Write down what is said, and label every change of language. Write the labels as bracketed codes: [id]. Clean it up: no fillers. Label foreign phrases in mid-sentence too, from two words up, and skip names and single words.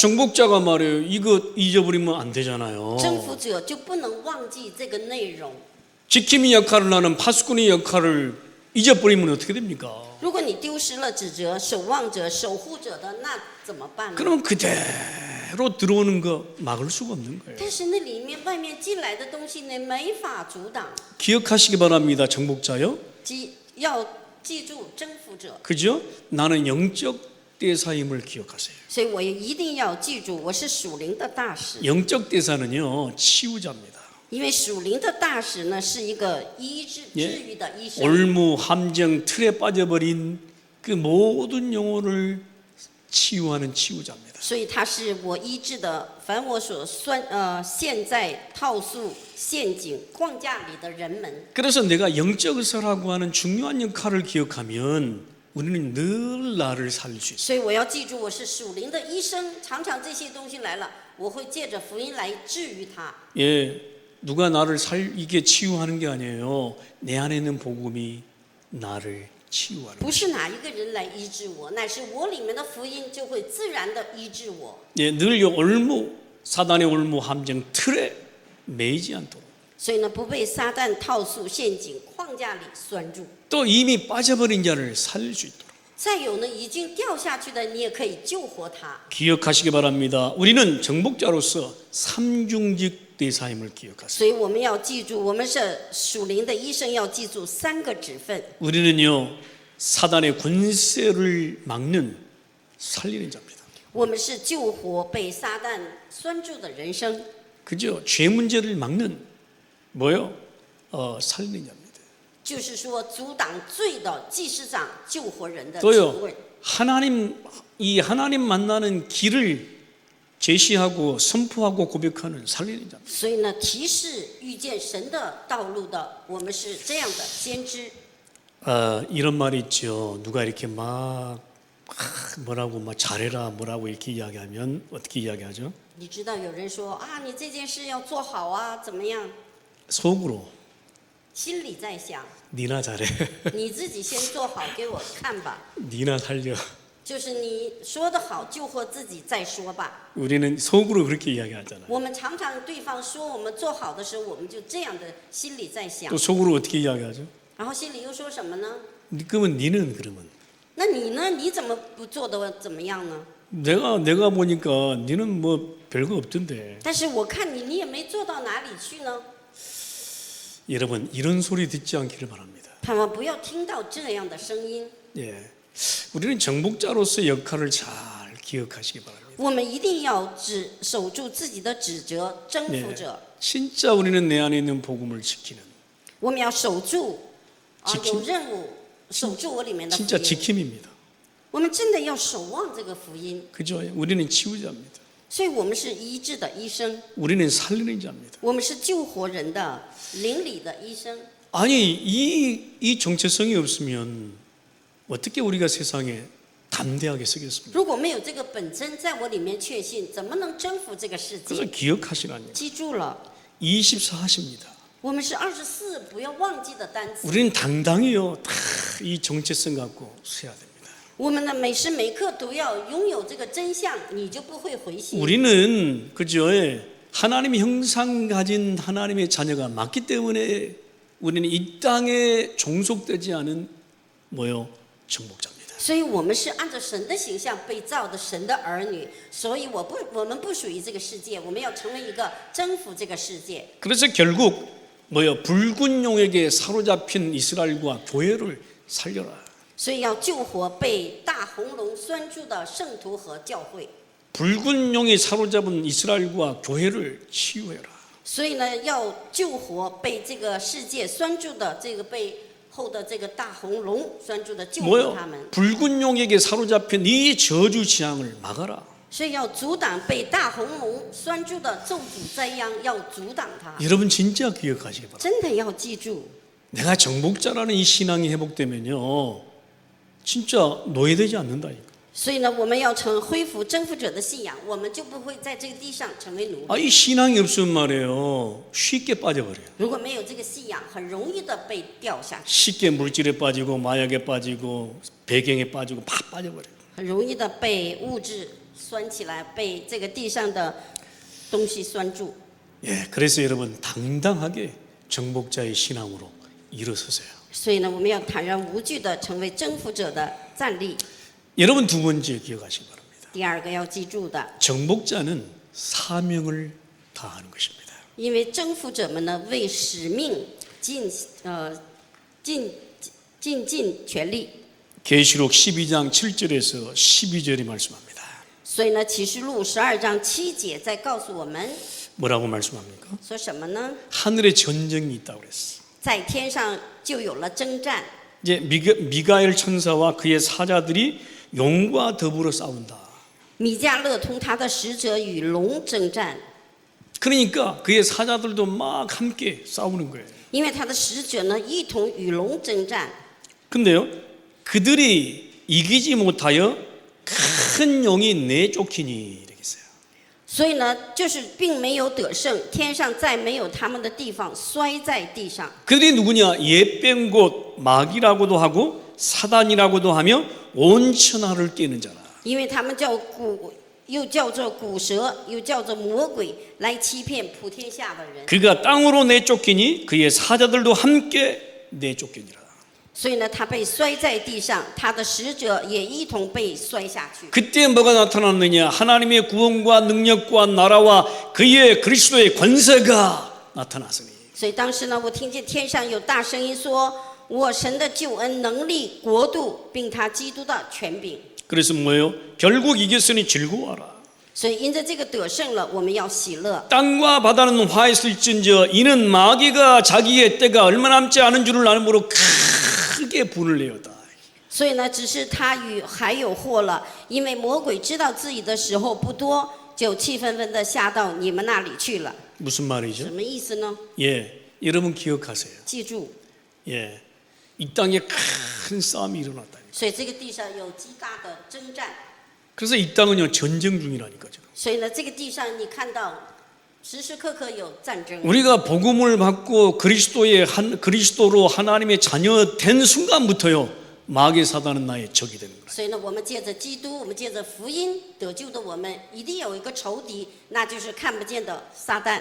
[ko] 정복자가 말해요. 이거 잊어버리면 안 되잖아요. [zh] 征服者就不能忘记这个内容。 [ko] 지킴의 역할을 하는 파수꾼의 역할을 잊어버리면 어떻게 됩니까? [zh] 如果你丢失了指责、守望者、守护者的，那怎么办呢？ [ko] 그러면 그대로 들어오는 거 막을 수가 없는 거예요. [zh] 但是那里面外面进来的东西呢，没法阻挡。 [ko] 기억하시기 바랍니다. 정복자요. [zh] 要记住征服者， [ko] 그죠? 나는 영적 대사임을 기억하세요. [zh] 所以我也一定要记住，我是属灵的大使。 [ko] 영적 대사는요, 치유자입니다. [zh] 因为属灵的大使呢，是一个医治、 [ko] 예 [zh] 治愈的医生。 [ko] 올무, 함정, 틀에 빠져버린 그 모든 영혼을 치유하는 치유자입니다. [zh] 所以他是我医治的，凡我所陷在套诉、陷阱、框架里的人们。 [ko] 그래서 내가 영적 의사라고 하는 중요한 역할을 기억하면 우리는 늘 나를 살릴 수 있어요. [zh] 所以我要记住，我是属灵的医生，常常这些东西来了，我会借着福音来治愈它。 [ko] 예, 누가 나를 이게 치유하는 게 아니에요. 내 안에 있는 복음이 나를 치유하는 [zh] 不是哪一个人来医治我，乃是我里面的福音就会自然的医治我。 [ko] 예, 늘 올무, 사단의 올무, 함정, 틀에 매이지 않도록. [zh] 所以呢，不被撒旦套诉、陷阱、框架里拴住。 [ko] 또 이미 빠져버린 자를 살릴 수 있도록. [zh] 再有呢，已经掉下去的，你也可以救活他。 [ko] 기억하시기 바랍니다. 우리는 정복자로서 삼중직 대사임을 기억하세요. [zh] 所以我们要记住，我们是属灵的医生，要记住3个职分。 [ko] 우리는요, 사단의 권세를 막는 살리는 자입니다. [zh] 我们是救活被撒旦拴住的人生， [ko] 그죠? 죄 문제를 막는 뭐요? 살리는 자입니다. [zh] 就是说阻挡罪的祭司长，救活人的 [ko] 또요, [zh] 职位。 [ko] 하나님 만나는 길을 제시하고 선포하고 고백하는 살리는 자입니다. [zh] 所以呢，提示遇见神的道路的，我们是这样的先知。 [ko] 이런 말이 있죠. 누가 이렇게 뭐라고 잘해라 뭐라고 이렇게 이야기하면 어떻게 이야기하죠? [zh] 你知道有人说啊，你这件事要做好啊，怎么样？ [ko] 속으로 [zh] 心里在想， [ko] 니나 잘해. [zh] 你自己先做好给我看吧。 [ko] 니나 살려. [zh] 就是你说的好，救活自己再说吧。 [ko] 우리는 속으로 그렇게 이야기하잖아요. [zh] 我们常常对方说我们做好的时候，我们就这样的心里在想 [ko] 또 ， 속으로 어떻게 이야기하죠? [zh] 然后心里又说什么呢？ [ko] 그러면 니는 그러면 [zh] 那你呢？你怎么不做的怎么样呢？ [ko] 내가 보니까 니는 뭐 별거 없던데. [zh] 但是我看你，你也没做到哪里去呢。 [ko] 여러분 이런 소리 듣지 않기를 바랍니다. [zh] 盼望不要听到这样的声音。 [ko] 예, 우리는 정복자로서 역할을 잘 기억하시기 바랍니다. [zh] 我们一定要守住自己的指责，征服者。 [ko] 진짜 우리는 내 안에 있는 복음을 지키는 [zh] 我们要守住啊， [ko] 지킴 [zh] 有任务守住我里面的福 [ko] 진짜 [zh] 音。 [ko] 지킴입니다. [zh] 我们真的要守望这个福音， [ko] 그죠? 우리는 치유자입니다. [zh] 所以我们是医治的医生， [ko] 우리는 살리는 자입니다. [zh] 我们是救活人的灵里的医生。 [ko] 아니 이 정체성이 없으면 어떻게 우리가 세상에 담대하게 서겠습니다. [zh] 如果没有这个本真在我里面确信，怎么能征服这个世 [ko] 그래서 [zh] 界？ [ko] 기억하시라니 [zh] 记住了， [ko] 24하십니다. [zh] 我们是24，不要忘记的单词。 [ko] 우리는 당당히요 다 이 정체성 갖고 서야 됩니다. [zh] 我们的每时每刻都要拥有这个真相，你就不会回心。 [ko] 우리는 그저 하나님의 형상 가진 하나님의 자녀가 맞기 때문에 우리는 이 땅에 종속되지 않은 정복자입니다. [zh] 所以我们是按照神的形象被造的神的儿女，所以我们不属于这个世界，我们要成为一个征服这个世界。 [ko] 그래서 결국 붉은 용에게 사로잡힌 이스라엘과 교회를 살려라. [zh] 所以要救活被大红龙拴住的圣徒和教会。 [ko] 붉은 용이 사로잡은 이스라엘과 교회를 치유해라. [zh] 所以呢，要救活被这个世界拴住的这个背后的这个大红龙拴住的，救活他们。 [ko] 붉은 용에게 사로잡힌 이 저주 재앙을 막아라. [zh] 所以要阻挡被大红龙拴住的咒诅灾殃，要阻挡它。 [ko] 여러분 진짜 기억하시기 바랍니다. [zh] 真的要记住， [ko] 내가 정복자라는 이 신앙이 회복되면요 진짜 노예되지 않는다니까. [zh] 所以呢，我们要恢复征服者的信仰，我们就不会在这个地上成为奴隶。 [ko] 이 신앙이 없으면 말이에요 쉽게 빠져버려요. [zh] 如果没有这个信仰，很容易的被掉下去， [ko] 쉽게 물질에 빠지고 마약에 빠지고 배경에 빠지고 막 빠져버려요. [zh] 很容易的被物质拴起来，被这个地上的东西拴住。 [ko] 그래서 여러분 당당하게 정복자의 신앙으로 일어서세요. [zh] 所以呢，我们要坦然无惧的成为征服者的站立。 [ko] 여러분 두 번째 기억하시기 바랍니다. [zh] 第二个要记住的， [ko] 정복자는 사명을 다하는 것입니다. [zh] 因为征服者们呢为使命尽全力。 [ko] 계시록 12장 7절에서 12절이 말씀합니다. [zh] 所以呢，启示录12章7节在告诉我们 [ko] 뭐라고 말씀합니까? [zh] 说什么呢？ [ko] 하늘에 전쟁이 있다고 그랬어. [zh] 在天上就有了征战。 [ko] 이제 미가엘 천사와 그의 사자들이 용과 더불어 싸운다. [zh] 米迦勒同他的使者与龙征战， [ko] 그러니까 그의 사자들도 막 함께 싸우는 거예요. [zh] 因为他的使者呢一同与龙征战。 [ko] 근데요, 그들이 이기지 못하여 큰 용이 내쫓기니 이렇게 했어요. [zh] 所以呢，就是并没有得胜，天上再没有他们的地方，摔在地上。 [ko] 그들이 누구냐? 옛뱀 곧 마귀라고도 하고 사단이라고도 하며 온 천하를 깨는 자라. [zh] 因为他们又叫做古蛇，又叫做魔鬼，来欺骗普天下的人。 [ko] 그가 땅으로 내쫓기니 그의 사자들도 함께 내쫓기니라. [zh] 所以呢，他被摔在地上，他的使者也一同被摔下去。 [ko] 그때 뭐가 나타났느냐? 하나님의 구원과 능력과 나라와 그의 그리스도의 권세가 나타났으니. [zh] 所以当时呢，我听见天上有大声音说：“我神的救恩、能力、国度，并他基督的权柄。” [ko] 그래서 뭐예요? 결국 이겼으니 즐거워하라. [zh] 所以因着这个得胜了，我们要喜乐。 [ko] 땅과 바다는 화했을진저 이는 마귀가 자기의 때가 얼마 남지 않은 줄을 아므로 크게 분을 내었다. [zh] 所以呢，只是他与海有祸了，因为魔鬼知道自己的时候不多，就气愤愤地下到你们那里去了。 [ko] 무슨 말이죠? [zh] 什么意思呢？ [ko] 여러분 기억하세요. [zh] 记住， [ko] 이 땅에 큰 싸움이 일어났다. [zh] 所以这个地上有极大的征战。 [ko] 그래서 이 땅은요 전쟁 중이라니까 지금. [zh] 所以呢，这个地上你看到时时刻刻有战争。 [ko] 우리가 복음을 받고 그리스도로 하나님의 자녀 된 순간부터요 마귀 사단은 나의 적이 되는 거예요. [zh] 所以呢，我们借着基督，我们借着福音得救的我们，一定有一个仇敌，那就是看不见的撒旦。